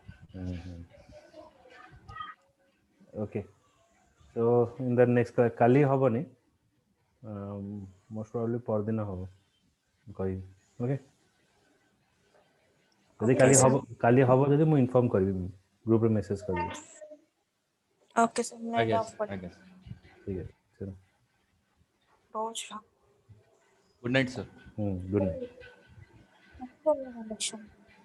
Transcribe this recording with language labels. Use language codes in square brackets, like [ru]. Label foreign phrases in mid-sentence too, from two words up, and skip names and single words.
[en] Okay, so in the next class [or] କାଲି ହବନି, [en] most probably [or] ପରଦିନ ହବ କହିବି. ଓକେ, ଯଦି କାଲି ହବ ଯଦି ମୁଁ ଇନଫର୍ମ କରିବି, ଗ୍ରୁପରେ ମେସେଜ କରିବି. [en] Okay sir. Net [or] ଆଜ୍ଞା [en] off sir, [or] କରି ଆଜ୍ଞା sir. ଠିକ ଅଛି, ଚलो. ରହୁଛି. [en] Good night sir. Good night. Connection.